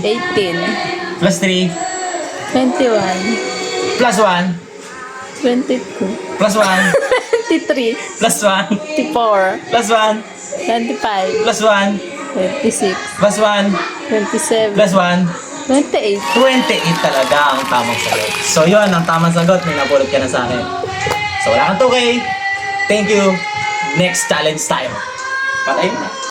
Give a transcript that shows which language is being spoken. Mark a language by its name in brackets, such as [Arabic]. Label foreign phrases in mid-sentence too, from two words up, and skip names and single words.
[Filipino] 18. plus 3 21. plus 1 22. plus 1 23. plus 1 24. plus 1 25. plus 1 26. plus 1 27. plus 1 28. 28 talaga ang tamang sagot. So yun, ang tamang sagot. May napulot ka na sa akin. So wala kang 2K. [English] Thank you. Next challenge [Filipino] tayo. Patay mo na.